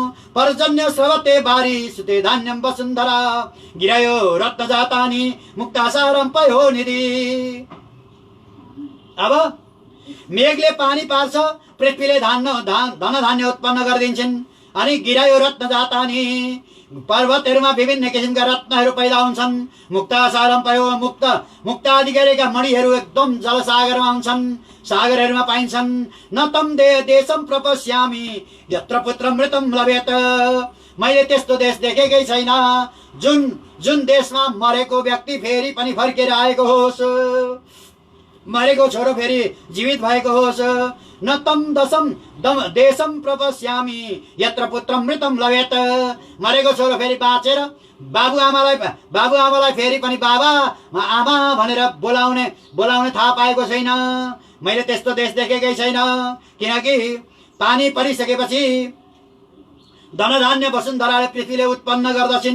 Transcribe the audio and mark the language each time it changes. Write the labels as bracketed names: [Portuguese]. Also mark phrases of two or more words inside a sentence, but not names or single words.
[Sanskrit] पर्जन्य स्रवते बारी सुते धान्यम वसुन्धरा गिरायो रत्न जातानी मुक्तासारम पयो निधि। [Nepali] अब मेघले पानी पार्छ, पृथ्वीले धन धान्य उत्पन्न गरिदिन्छन्, अनि [Sanskrit] गिरायो रत्न जातानी [Nepali] पर्वतहरूमा विभिन्न किसिमका रत्नहरू पैदा हुन्छन्। [Sanskrit] मुक्तासारम पयो [Nepali] मुक्त आदि गरेका मणिहरू एकदम जलसागरमा हुन्छन्, सागरहरूमा पाइन्छन्। [Sanskrit] न तम देशम प्रपश्यामि यत्र पुत्र मृतम लभेत। [Nepali] मैले त्यस्तो देश देखेकै छैन जुन देशमा मरेको व्यक्ति फेरि पनि फर्केर आएको होस्, मरेको छोरो फेरि जीवित भएको होस्। [Sanskrit] न तम देशम प्रपश्यामि यत्र पुत्रम मृतम लभेत। [Nepali] मरेको छोरो फेरि बाँचेर बाबुआमालाई फेरि पनि बाबा आमा भनेर बोलाउने थाहा पाएको छैन। मैले त्यस्तो देश देखेकै छैन, किनकि पानी परिसकेपछि धनधान्य वसुन्धराले पृथ्वीले उत्पन्न गर्दछिन्।